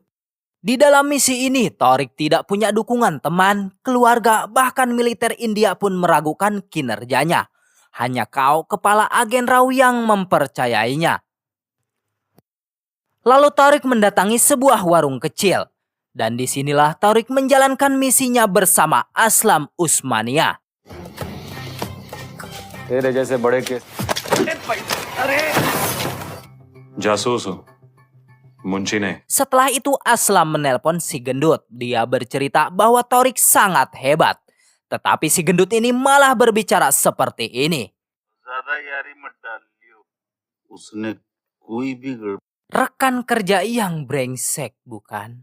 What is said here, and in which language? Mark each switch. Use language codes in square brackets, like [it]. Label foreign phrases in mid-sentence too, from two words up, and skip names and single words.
[id] Di dalam misi ini Tariq tidak punya dukungan teman, keluarga, bahkan militer India pun meragukan kinerjanya. Hanya Kao, kepala agen RAW yang mempercayainya. Lalu Tariq mendatangi sebuah warung kecil. Dan disinilah Tariq menjalankan misinya bersama Aslam Usmania. [hi] जासूस हो, मुंशी ने. [id] Setelah itu Aslam menelpon si gendut. Dia bercerita bahwa Tariq sangat hebat. Tetapi si gendut ini malah berbicara seperti ini. Rekan kerja yang brengsek, bukan?